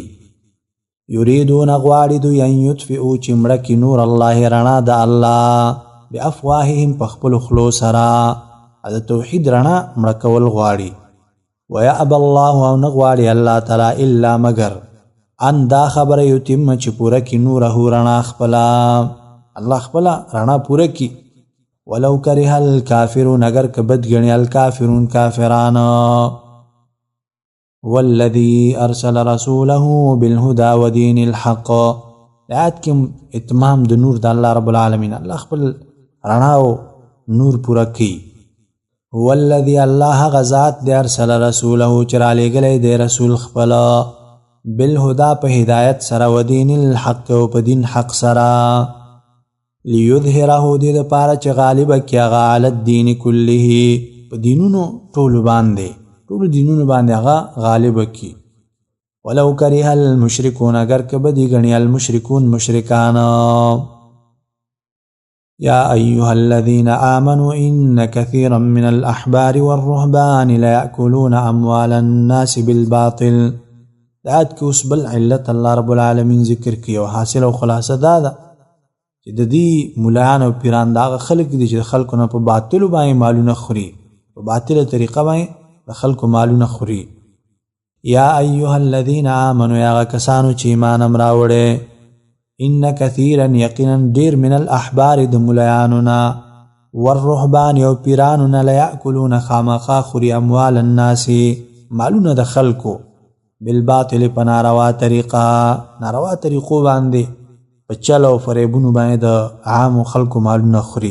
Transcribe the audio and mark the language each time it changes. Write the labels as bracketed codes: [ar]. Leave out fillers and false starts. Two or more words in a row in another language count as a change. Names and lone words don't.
[ps] یریدون غواړي دوی [ar] ان یطفئوا [ps] چې مړه کړي [ar] نور الله [ps] رڼا د الله بافواههم په خپلو خولو سره د توحید رڼا مړه کول غواړي. [ar] ویأبى الله [ps] او نه غواړي الله تعالی الا مگر ان دا خبره یتم چې پوره کړي نوره رڼا خپله الله خپله رڼا پوره کړي. [ar] ولو کرها الکافرون [ps] اگر که بد ګڼي الکافرون کافران. [ar] والذي ارسل رسوله بالهدى ودين الحق [ps] آیات کې اتمام د نور د [ar] الله رب العالمین [ps] الله خپل رڼا او نور پوره کوي. [ar] هو الذي [ps] الله غزات دی [ar] ارسل رسوله [ps] چې را لېږلی دی رسول خپل بالهدى په هدایت سره [ar] ودین الحق [ps] او په دین حق سره لیظهره دې دپاره چې غالبه کړي هغه [ar] علی الدین [ps] کله په دینونو ټولو باندې ټولو دینونو باندې هغه غالبه کړي. [ar] ولو کره المشرکون [ps] اگر که بدی ګڼي المشرکون مشرکان. [ar] یا ایها الذین آمنوا ان كثيرا من الاحبار والرهبان ليأكلون اموال الناس بالباطل. [ps] آیات کې اوس بل علت [ar] الله رب العالمین [ps] ذکر کړي او حاصل او خلاصه دا ده چې د دې ملایان او پیران دا هغه خلک دي چې د خلکو نه په باطلو باندې مالونه خوري، په باطله طریقه باندې د خلکو مالونه خوري. [ar] یا ایها الذین آمنوا [ps] یا هغه کسانو چې ایمان هم راوړی [ar] ان کثیرا [ps] یقینا ډیر [ar] من الاحبار [ps] د ملایانو نه والرهبان او پیرانو نه لیأکلون خامخا خوري [ar] اموال الناس [ps] مالونه د خلکو بالباطل په ناروا طریقو باندې په چل او فریبونو باندې د عامو خلکو مالونه خوري.